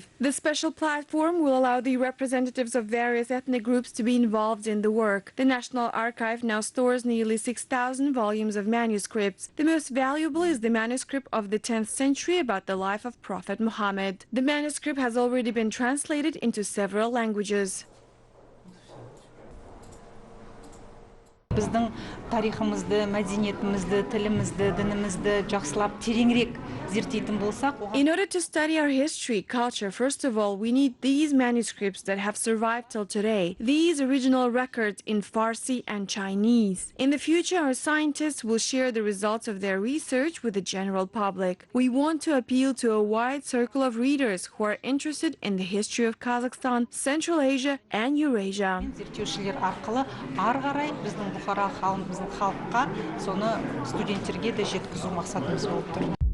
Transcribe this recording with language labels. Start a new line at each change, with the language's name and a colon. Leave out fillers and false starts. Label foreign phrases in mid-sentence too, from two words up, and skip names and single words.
English: The special platform will allow the representatives of various ethnic groups to be involved in the work. The National Archive now stores nearly 6,000 volumes of manuscripts. The most valuable is the manuscript of the 10th century about the life of Prophet Muhammad. The manuscript has already been translated into several languages.
Kazakh: Біздің тарихымызды, мәдениетімізді, тілімізді, дінімізді жақсылап тереңірек зерттейтін болсақ,
English: in order to study our history, culture, first of all, we need these manuscripts that have survived till today. These original records in Farsi and Chinese. In the future, our scientists will share the results of their research with the general public. We want to appeal to a wide circle of readers who are interested in the history of Kazakhstan, Central Asia, and Eurasia.
Kazakh: Зерттеушілер арқылы ары қарай біздің бұқара біздің халыққа соны студенттерге де жеткізу мақсатымыз болып тұр.